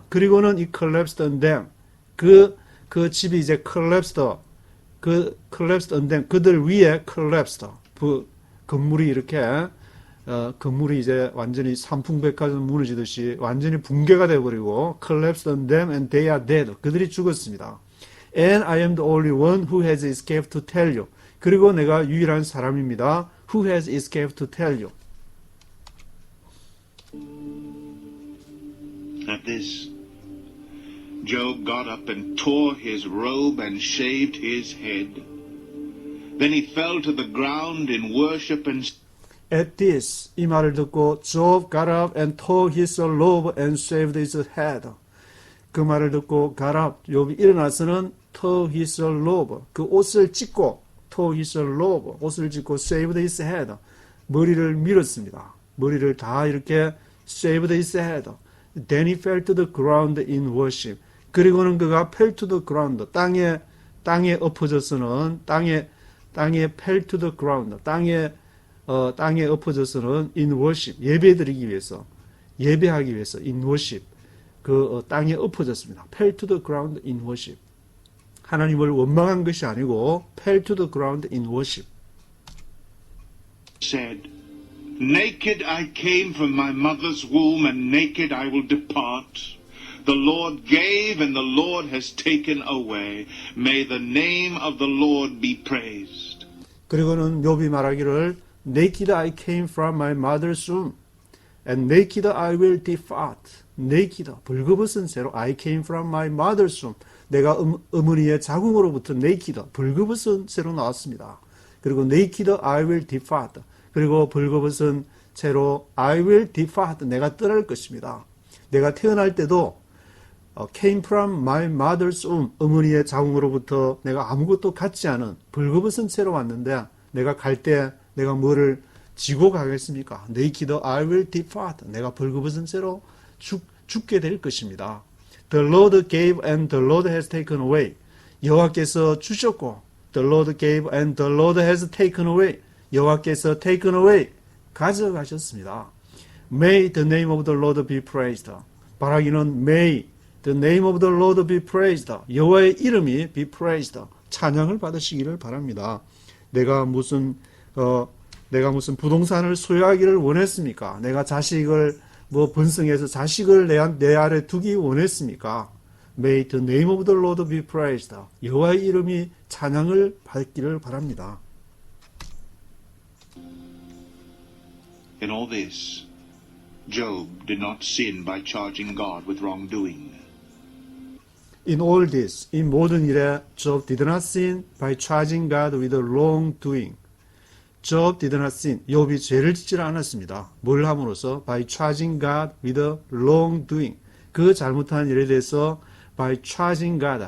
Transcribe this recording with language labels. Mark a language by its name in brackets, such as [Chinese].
[Korean] 그리고는 [English] it collapsed on them. [Korean] 그 집이 이제 [English] collapsed on them. [Korean] 그들 위에 collapsed. 건물이 이렇게 건물이 이제 완전히 삼풍백화점 무너지듯이 완전히 붕괴가 되어버리고 [English] collapsed on them and they are dead. [Korean] 그들이 죽었습니다. [English] And I am the only one who has escaped to tell you. [Korean] 그리고 내가 유일한 사람입니다. [English] who has escaped to tell you. At this, Job got up and tore his robe and shaved his head. Then he fell to the ground in worship and At this, [Korean] 이 말을 듣고 [English] Job got up and tore his robe and shaved his head. [Korean] 그 말을 듣고 [English] got up, [Korean] 욥이 일어나서는 [English] tore his robe, [Korean] 그 옷을 찢고 [English] tore his robe, [Korean] 옷을 찢고 [English] shaved his head, [Korean] 머리를 밀었습니다. 머리를 다 이렇게 [English] shaved his head. Then he fell to the ground in worship. [Korean] 그리고는 그가 [English] fell to the ground, [Korean] 땅에 엎어져서는 땅에 fell to the ground, 땅에 엎어져서는 [English] in worship, [Korean] 예배드리기 위해서, 예배하기 위해서 in worship, 땅에 엎어졌습니다. [English] fell to the ground in worship. [Korean] 하나님을 원망한 것이 아니고 [English] fell to the ground in worship. said, Naked I came from my mother's womb, and naked I will depart. The Lord gave, and the Lord has taken away. May the name of the Lord be praised. [Korean] 그리고는 욥이 말하기를 [English] Naked I came from my mother's womb, and naked I will depart. Naked, [Korean] 벌거벗은 채로 [English] I came from my mother's womb. [Korean] 내가 어머니의 자궁으로부터 naked, 벌거벗은 채로 나왔습니다. [English] 그리고 naked I will depart. [Korean] 그리고 벌거벗은 채로 [English] I will depart. [Korean] 내가 떠날 것입니다. 내가 태어날 때도 [English] came from my mother's womb. [Korean] 어머니의 자궁으로부터 내가 아무것도 갖지 않은 벌거벗은 채로 왔는데 내가 갈 때 내가 뭐를 지고 가겠습니까? [English] Naked I will depart. [Korean] 내가 벌거벗은 채로 죽게 될 것입니다. [English] The Lord gave and the Lord has taken away. [Korean] 여호와께서 주셨고 [English] The Lord gave and the Lord has taken away. [Korean] 여호와께서 [English] taken away, [Korean] 가져가셨습니다. [English] May the name of the Lord be praised. [Korean] 바라기는 [English] May the name of the Lord be praised. [Korean] 여호와의 이름이 [English] be praised. [Korean] 찬양을 받으시기를 바랍니다. 내가 무슨 부동산을 소유하기를 원했습니까? 내가 자식을 번성해서 자식을 내 아래 두기 원했습니까? [English] May the name of the Lord be praised. [Korean] 여호와의 이름이 찬양을 받기를 바랍니다. [English] In all this, Job did not sin by charging God with wrongdoing. In all this, [Korean] 이 모든 일에 [English] Job did not sin by charging God with wrongdoing. Job did not sin. [Korean] 욥이 죄를 짓지 않았습니다. 뭘 함으로써? [English] By charging God with wrongdoing. [Korean] 그 잘못한 일에 대해서 [English] by charging God.